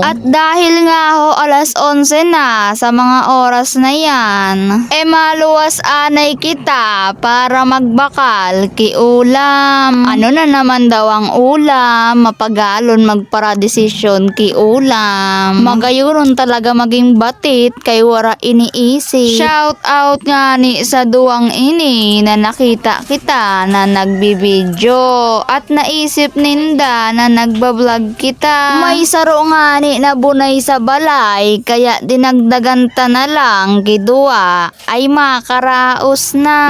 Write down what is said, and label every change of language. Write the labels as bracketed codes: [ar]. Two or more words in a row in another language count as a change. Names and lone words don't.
[tl] At dahil nga ho alas 11 na sa mga oras na yan, [bik] maluwas anay kita para magbakal kiulam. [tl] Ano na naman daw ang ulam, [bik] mapagalon magparadesisyon kiulam. Magayuron talaga maging batit kay wara iniisip. [en] Shout out [bik] nga ni sa duwang ini na nakita kita na nagbibideo at naisip ninda na nagbablog kita. May saro nga ni na bunay sa balay kaya dinagdaganta na lang kidua ay makaraos na.